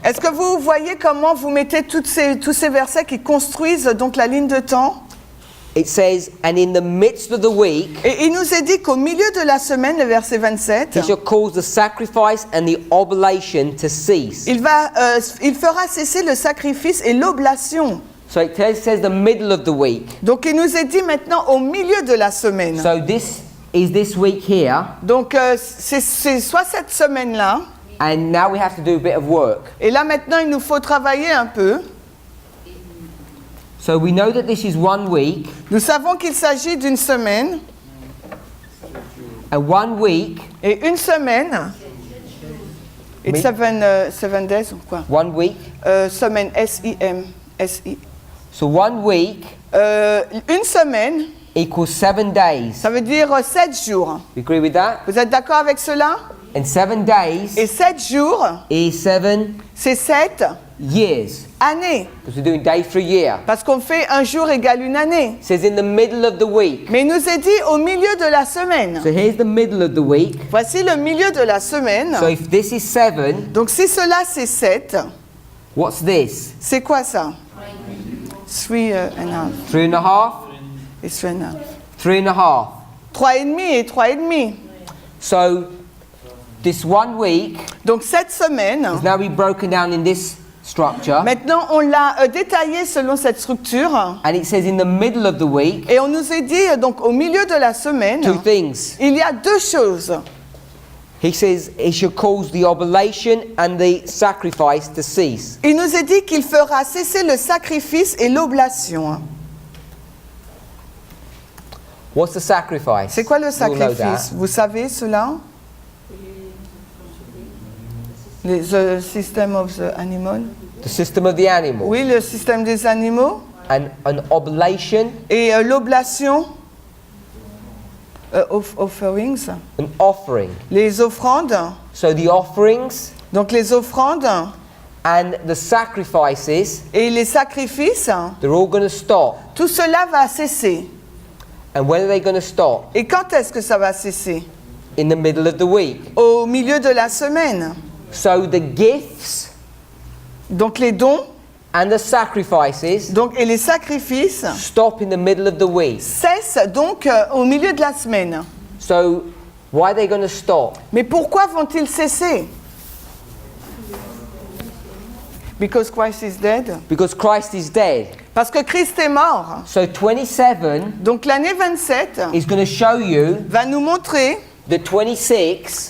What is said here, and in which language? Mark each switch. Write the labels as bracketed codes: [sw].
[fr] Est-ce que vous voyez comment vous mettez tous ces versets qui construisent donc la ligne de temps? [en] It says, and in the midst of the week, [fr] Et il nous est dit qu'au milieu de la semaine, le verset 27, [en] he shall cause the sacrifice and the oblation to cease. [fr] il fera cesser le sacrifice et l'oblation. [en] So it says the middle of the week. [fr] Donc il nous est dit maintenant au milieu de la semaine. [en] So this is this week here, [fr] Donc c'est soit cette semaine-là, [en] and now we have to do a bit of work. [fr] et là maintenant il nous faut travailler un peu. [en] So we know that this is 1 week, [fr] Nous savons qu'il s'agit d'une semaine, [en] and 1 week, [fr] et une semaine, it's Mais- [en] seven days [fr] ou quoi? [en] 1 week. [fr] Semaine, S-I-M, S-I. [en] So 1 week [fr] Une semaine, [en] equals 7 days. [fr] ça veut dire 7 jours. [en] You agree with that? [fr] Vous êtes d'accord avec cela? [en] And 7 days [fr] Et 7 jours, [en] is 7 [fr] c'est 7 [en] years. [fr] années. [en] Because we're doing day for a year. [fr] Parce qu'on fait un jour égale une année. [en] It says in the middle of the week. [fr] Mais il nous est dit au milieu de la semaine. [en] So here's the middle of the week. [fr] Voici le milieu de la semaine. [en] So if this is 7, [fr] Donc si cela c'est 7, [en] what's this? [fr] c'est quoi ça? [en] 3 and a half. 3.5? Et 3 and a half. 3.5. [fr] 3 et demi et 3 et demi. [en] So this 1 week [fr] Donc cette semaine, [en] is now be broken down in this structure. [fr] maintenant on l'a détaillé selon cette structure. [en] And it says in the middle of the week, [fr] Et on nous a dit, donc au milieu de la semaine, [en] 2 things. [fr] il y a 2 choses. [en] He says he shall cause the oblation and the sacrifice to cease. [fr] Il nous est dit qu'il fera cesser le sacrifice et l'oblation. [en] What's the sacrifice? [fr] C'est quoi le [en] You all know [fr] sacrifice? Vous savez cela? [en] The system of the animal. that. The system of the animal. [fr] Oui, le système des animaux. [en] And an oblation, [fr] Et l'oblation, offerings, [en] an offering. [fr] les offrandes. [en] So the offerings [fr] Donc les offrandes [en] and the sacrifices, [fr] et les sacrifices, [en] they're all going to stop. [fr] tout cela va cesser. [en] And when are they going to stop? [fr] Et quand est-ce que ça va cesser? [en] In the middle of the week. [fr] Au milieu de la semaine. [en] So the gifts [fr] Donc les dons [en] and the sacrifices [fr] donc, et les sacrifices [en] stop in the middle of the week. [fr] cessent donc au milieu de la semaine. [en] So why are they going to stop? [fr] Mais pourquoi vont-ils cesser? [en] Because Christ is dead. Because Christ is dead. [fr] Parce que Christ est mort. [en] So 27 [fr] Donc l'année 27 [en] is going to show you [fr] va nous montrer [en] that 26